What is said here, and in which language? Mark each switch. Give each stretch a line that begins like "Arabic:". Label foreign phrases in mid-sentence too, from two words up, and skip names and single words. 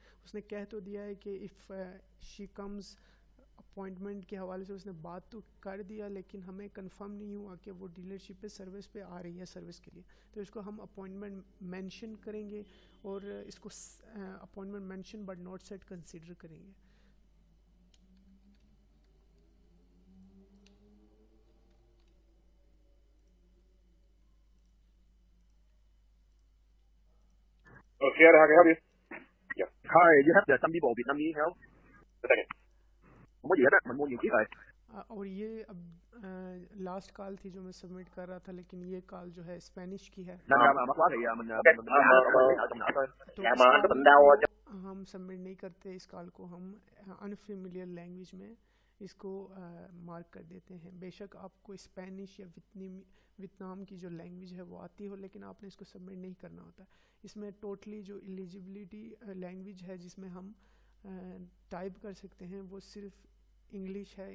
Hindi: उसने कह तो दिया है कि
English: if she comes,
Hindi: अपॉइंटमेंट के हवाले से उसने बात तो कर दिया, लेकिन हमें कंफर्म नहीं हुआ कि वो डीलरशिप पे सर्विस पे आ रही है सर्विस के लिए। तो इसको हम
English: appointment mention
Hindi: करेंगे और इसको
English: appointment mention but not set
Hindi: कंसीडर करेंगे।
English: Okay, how can I help you? Yeah. Hi, you have some people Vietnamese help? A second.
Vietnamese: Không có gì hết á, mình mua nhiều chiếc rồi.
Hindi: और ये अब
English: last call
Hindi: थी जो मैं सबमिट कर रहा था, लेकिन ये कॉल जो है स्पेनिश की है।
Vietnamese: Nên ra mà mắc quá thì mình ở trong nợ thôi.
Hindi: तो हम सबमिट नहीं करते इस कॉल को, हम
English: unfamiliar language
Hindi: में इसको मार्क कर देते हैं। बेशक आपको स्पेनिश या वियतनाम की जो लैंग्वेज है वो आती हो, लेकिन आपने इसको सबमिट नहीं करना होता। इसमें टोटली जो
English: eligibility language
Hindi: है जिसमें हम टाइप कर सकते हैं वो सिर्फ इंग्लिश है।